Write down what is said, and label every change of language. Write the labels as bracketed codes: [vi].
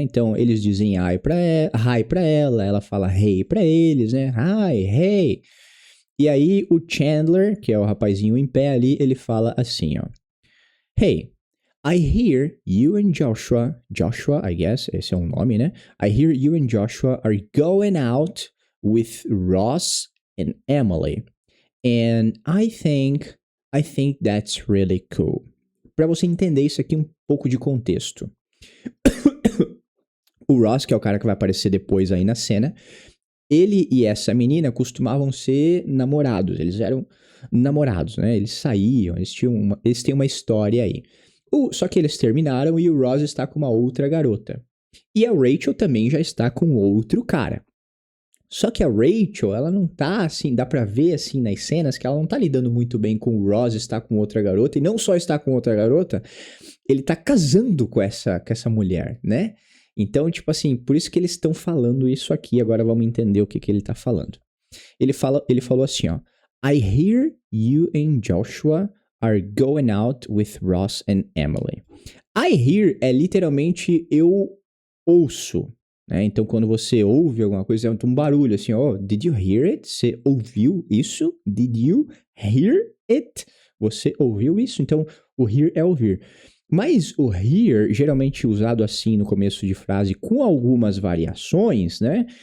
[pt] Então, eles dizem hi pra ela, ela fala hey pra eles, né? Hi, hey. E aí, o Chandler, que é o rapazinho em pé ali, ele fala assim, ó. [en] Hey, I hear you and Joshua, I guess, [pt] esse é um nome, né? [en] I hear you and Joshua are going out with Ross and Emily. And I think that's really cool. [pt] Para você entender isso aqui, um pouco de contexto. O Ross, que é o cara que vai aparecer depois aí na cena, ele e essa menina costumavam ser namorados. Eles eram namorados, né? Eles saíam, eles têm uma história aí. Só que eles terminaram e o Ross está com uma outra garota. E a Rachel também já está com outro cara. Só que a Rachel, ela não tá assim, dá pra ver assim nas cenas que ela não tá lidando muito bem com o Ross estar com outra garota. E não só estar com outra garota, ele tá casando com essa mulher, né? Então, tipo assim, por isso que eles estão falando isso aqui. Agora vamos entender o que ele tá falando. Ele falou assim, ó. [en] I hear you and Joshua are going out with Ross and Emily. I hear [pt] é literalmente eu ouço. Né? Então, quando você ouve alguma coisa, é um barulho assim, ó, [en] did you hear it? [pt] Você ouviu isso? [en] Did you hear it? [pt] Você ouviu isso? Então, o hear é ouvir. Mas o hear, geralmente usado assim no começo de frase, com algumas variações, né?